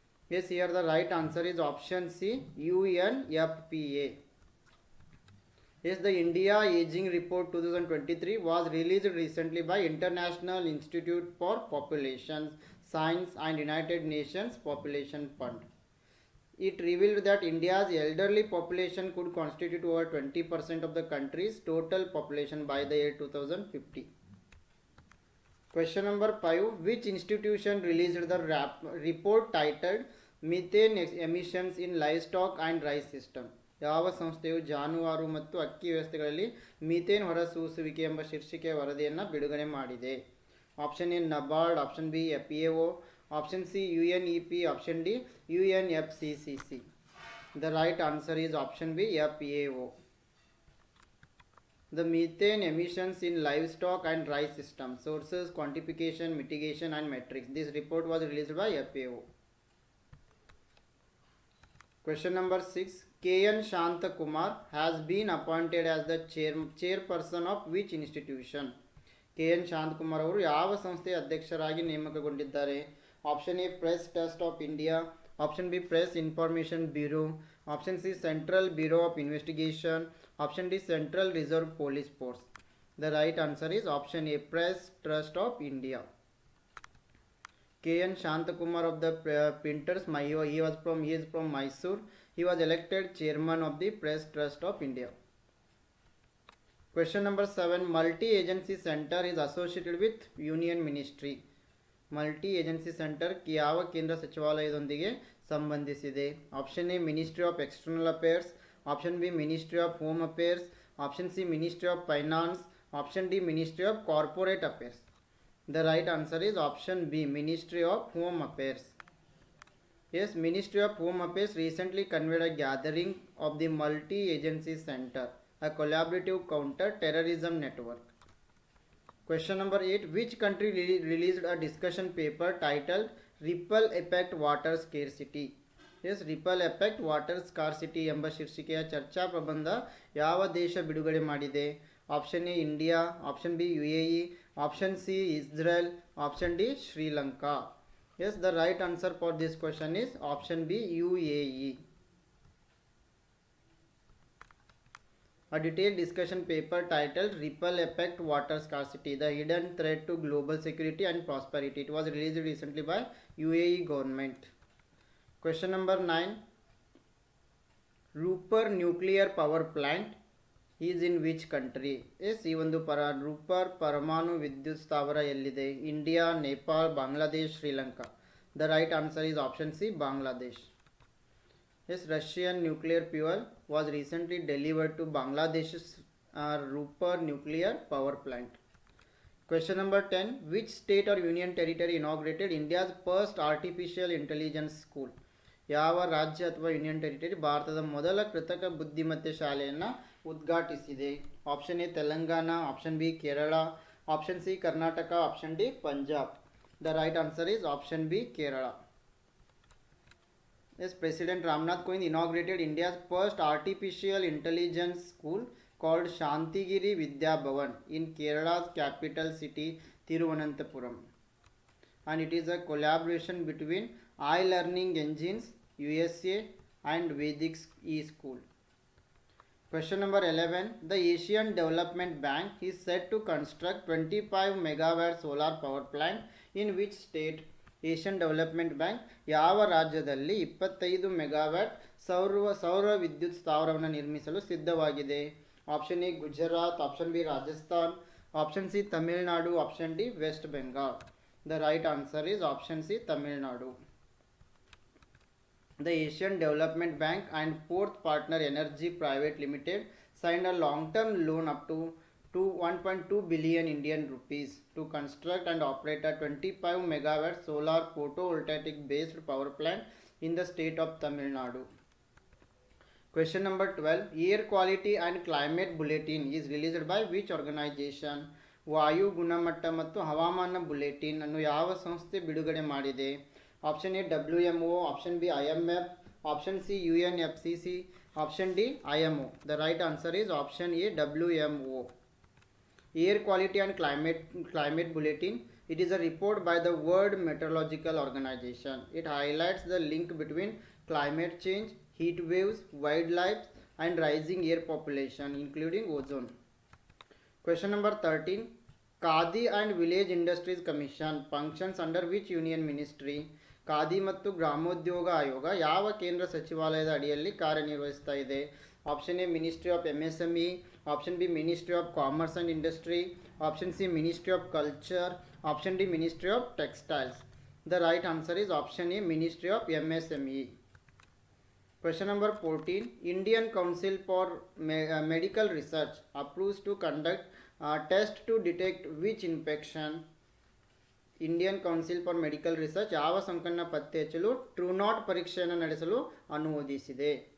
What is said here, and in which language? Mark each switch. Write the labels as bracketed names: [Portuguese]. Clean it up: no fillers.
[English] Yes, here the right answer is option C, UNFPA. Yes, the India Aging Report 2023 was released recently by International Institute for Population Science and United Nations Population Fund. It revealed that India's elderly population could constitute over 20% of the country's total population by the year 2050. Question number 5. Which institution released the report titled Methane Emissions in Livestock and Rice System? [Kannada] ಯಾವ ಸಂಸ್ಥೆಯು ಜಾನುವಾರು ಮತ್ತು ಅಕ್ಕಿ ವ್ಯವಸ್ಥೆಗಳಲ್ಲಿ methane ಹೊರಸೂಸುವಿಕೆ ಎಂಬ ಶೀರ್ಷಿಕೆಯ ವರದಿಯನ್ನು ಬಿಡುಗಡೆ ಮಾಡಿದೆ? Option A NABARD, option B FAO, [English] Option C UNEP. Option D UNFCCC. The right answer is option B FAO. The methane emissions in livestock and rice system, sources, quantification, mitigation and metrics. This report was released by FAO. Question number 6. KN Shantakumar has been appointed as the chairperson of which institution? [Kannada] KN Shantakumar ಅವರು ಯಾವ ಸಂಸ್ಥೆಯ ಅಧ್ಯಕ್ಷರಾಗಿ ನೇಮಕಗೊಂಡಿದ್ದಾರೆ? Option A press trust of India, option B press information bureau, option C central bureau of investigation, option D central reserve police force. [English] The right answer is option A Press Trust of India. KN Shantakumar of the printers, he is from Mysore. He was elected chairman of the Press Trust of India. Question number 7. Multi-agency center is associated with Union Ministry. [Kannada] Multi-agency center ಯಾವ ಕೇಂದ್ರ ಸಚಿವಾಲಯದೊಂದಿಗೆ ಸಂಬಂಧಿಸಿದೆ? Option A ministry of external affairs, option B ministry of home affairs, option C ministry of finance, option D ministry of corporate affairs. [English] The right answer is option B Ministry of Home Affairs. Yes, Ministry of Home Affairs recently convened a gathering of the Multi-Agency Center, a collaborative counter-terrorism network. Question number 8. Which country released a discussion paper titled Ripple Effect Water Scarcity? [Kannada] Yes, Ripple Effect Water Scarcity ಎಂಬ ಶೀರ್ಷಿಕೆಯ ಚರ್ಚಾ ಪ್ರಬಂಧ ಯಾವ ದೇಶ ಬಿಡುಗಡೆ ಮಾಡಿದೆ? Option A India, option B UAE, option C Israel, option D Sri Lanka. [English] Yes, the right answer for this question is option B UAE. A detailed discussion paper titled Ripple Effect Water Scarcity, the hidden threat to global security and prosperity. It was released recently by UAE government. Question number 9. Rupar nuclear power plant is in which country? [Kannada] Yes, ಈ ಒಂದು ರೂಪರ್ ಪರಮಾಣು ವಿದ್ಯುತ್ ಸ್ಥಾವರ ಎಲ್ಲಿದೆ? India, Nepal, Bangladesh, Sri Lanka. [English] The right answer is option C Bangladesh. Yes, Russian nuclear fuel was recently delivered to Bangladesh's Rupar nuclear power plant. Question number 10. Which state or union territory inaugurated India's first artificial intelligence school? [Kannada] ಯಾವ ರಾಜ್ಯ ಅಥವಾ union territory ಭಾರತದ ಮೊದಲ ಕೃತಕ ಬುದ್ಧಿಮತ್ತೆ ಶಾಲೆಯನ್ನು ಉದ್ಘಾಟಿಸಿದೆ? Option A Telangana, option B Kerala, option C Karnataka, option D Punjab. [English] The right answer is option B Kerala. Yes, President Ramnath Kovind inaugurated India's first artificial intelligence school called Shantigiri Vidya Bhavan in Kerala's capital city Thiruvananthapuram, and it is a collaboration between iLearning Engines USA and Vedic eSchool. Question number 11. The Asian Development Bank is set to construct 25 megawatt solar power plant in which state? [Kannada] Asian development bank ಯಾವ ರಾಜ್ಯದಲ್ಲಿ 25 megawatt ಸೌರ ವಿದ್ಯುತ್ ಸ್ಥಾವರವನ್ನು ನಿರ್ಮಿಸಲು ಸಿದ್ಧವಾಗಿದೆ? Option A Gujarat, option B Rajasthan, option C Tamil Nadu, option D West Bengal. [English] The right answer is option C Tamil Nadu. The Asian Development Bank and Fourth Partner Energy Private Limited signed a long-term loan up to 1.2 billion Indian rupees to construct and operate a 25 megawatt solar photovoltaic based power plant in the state of Tamil Nadu. Question number 12. Air Quality and Climate Bulletin is released by which organization? [Kannada] ವಾಯು ಗುಣಮಟ್ಟ ಮತ್ತು ಹವಾಮಾನ bulletin ಅನ್ನು ಯಾವ ಸಂಸ್ಥೆ ಬಿಡುಗಡೆ ಮಾಡಿದೆ? Option A WMO, option B IMF, option C UNFCC, option D IMO. [English] The right answer is option A WMO. Air Quality and Climate Bulletin. It is a report by the World Meteorological Organization. It highlights the link between climate change, heat waves, wildlife, and rising air population, including ozone. Question number 13. Khadi and Village Industries Commission functions under which union ministry? [Kannada] Khadi ಮತ್ತು ಗ್ರಾಮೋದ್ಯೋಗ ಆಯೋಗ ಯಾವ ಕೇಂದ್ರ ಸಚಿವಾಲಯದ ಅಡಿಯಲ್ಲಿ ಕಾರ್ಯನಿರ್ವಹಿಸ್ತಾ ಇದೆ? Option A ministry of MSME, option B ministry of commerce and industry, option C ministry of culture, option D ministry of textiles. [English] The right answer is option A ministry of MSME. Question number 14. Indian Council for Medical Research approves to conduct a test to detect which infection? [Kannada] Indian council for medical research ಯಾವ ಸೋಂಕನ್ನು ಪತ್ತೆ ಹಚ್ಚಲು ಟ್ರೂನಾಟ್ ಪರೀಕ್ಷೆಯನ್ನು ನಡೆಸಲು ಅನುಮೋದಿಸಿದೆ?